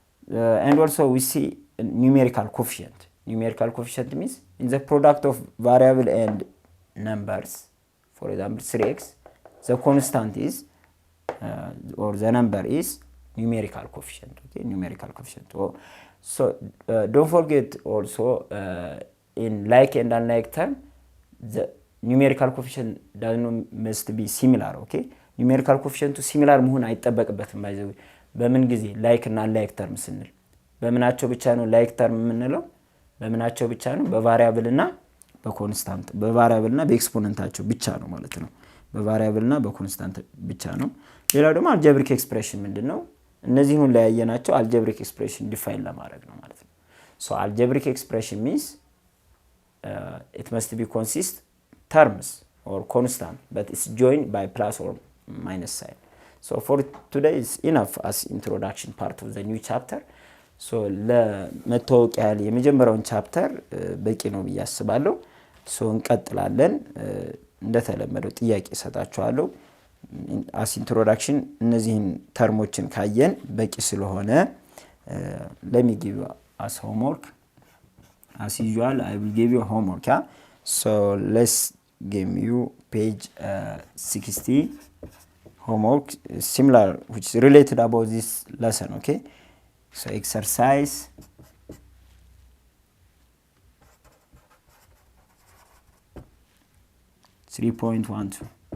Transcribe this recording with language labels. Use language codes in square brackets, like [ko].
[en] And also we see numerical coefficient. Numerical coefficient means in the product of variable and numbers, for example 3x, the constant is or the number is numerical coefficient. Okay, numerical coefficient. So don't forget also in like and unlike term, the numerical coefficient must be similar. Okay, numerical coefficient to similar [am] መሆን አይጠበቅበትም። ባይዘው በምን ጊዜ ላይክ እና ላይክ ተርም ስንል በምናቸው ብቻ ነው ላይክ ተርም የምንለው? በምናቸው ብቻ ነው? በቫሪያብል እና በኮንስታንት፣ በቫሪያብል እና በኤክስፖነንታቸው ብቻ ነው ማለት ነው። በቫሪያብል እና በኮንስታንት ብቻ ነው። ሌላው ደግሞ አልጀብሪክ ኤክስፕሬሽን ምንድነው? እነዚህን ሁሉ ያየናቸው አልጀብሪክ ኤክስፕሬሽን ዲፋይን ለማድረግ ነው ማለት ነው። [en] ሶ አልጀብሪክ ኤክስፕሬሽን means it must be consist terms or constant, but it's joined by plus or minus sign. So for today is enough as introduction part of the new chapter. [am] So ለመተዋወቅ ያህል የመጀመሪያውን ቻፕተር በቂ ነው ብዬ አስባለሁ። ሶ እንቀጥላለን። እንደተለመደው ጥያቄ ሰጣችኋለሁ። [en] as introduction [am] እነዚህን ተርሞችን ካየን በቂ ስለሆነ [en] let me give you as homework. As usual, I will give you homework. Yeah? So let's give you page 60 homework similar, which is related about this lesson. Okay, so exercise 3.12.